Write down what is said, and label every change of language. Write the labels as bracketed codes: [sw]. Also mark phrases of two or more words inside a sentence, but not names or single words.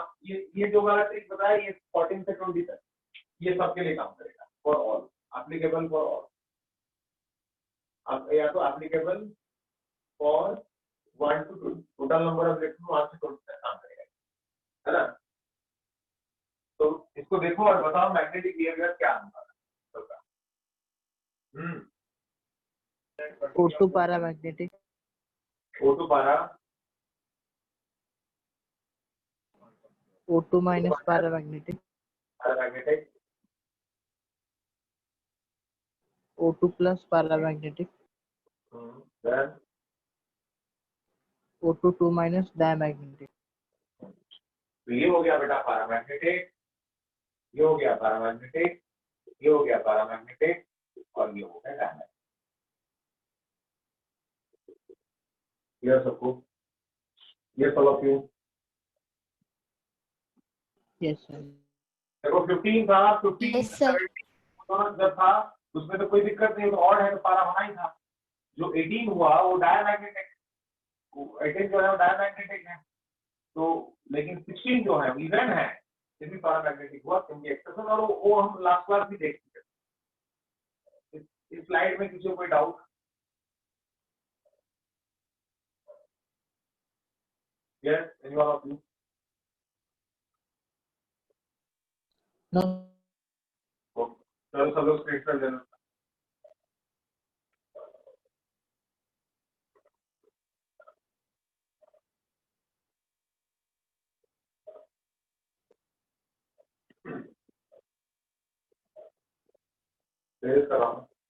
[hi] ये जो वाला ट्रिक बताया ये 14 से 20 तक ये सबके लिए काम करेगा, [en] for all, applicable for all. [hi] या तो [en] applicable for 1 to 2, total number of electron [hi] 1 से 20 तक काम करेगा, है ना। तो इसको देखो और बताओ [en] magnetic behaviour [hi] क्या होगा। [en] O2 paramagnetic. [hi] O2 पारा [en] O2 minus paramagnetic. [hi] पैरामैग्नेटिक, [en] O2 plus paramagnetic. then O2 2 minus diamagnetic. [hi] तो ये हो गया बेटा पैरामैग्नेटिक, ये हो गया पैरामैग्नेटिक, ये हो गया पैरामैग्नेटिक और ये हो गया डायमैग्नेटिक। क्लियर सबको? ये [en] all of you? Yes sir. [hi] देखो 15 था, 15 [en] Yes, sir. [hi] 17 जब था उसमें तो कोई दिक्कत नहीं, तो ऑड है तो पारा होना ही था। जो 18 हुआ वो डायमैग्नेटिक, 18 जो है वो डायमैग्नेटिक है, तो लेकिन 16 जो है इवन है, ये भी पैरामैग्नेटिक हुआ क्योंकि एक्सेप्शन, और वो हम [en] last class [hi] भी देख चुके। इस स्लाइड में किसी को कोई डाउट? यस, [en] any one of you? No. [hi] चलो सब लोग स्क्रीनशॉट ले लो। शेयर कर रहा हूं।